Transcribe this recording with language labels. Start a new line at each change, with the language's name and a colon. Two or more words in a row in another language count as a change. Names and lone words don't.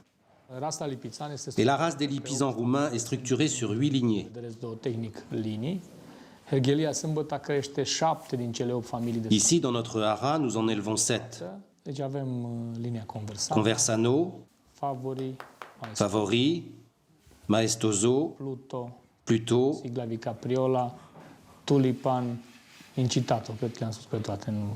French: Et la race des Lipizzans roumains est structurée sur 8 lignées. Ici, dans notre hara, nous en élevons 7. Conversano, Favori, Maestoso, Pluto,
Romanian: Tulipan, Incitato, cred că le-am spus pe toate.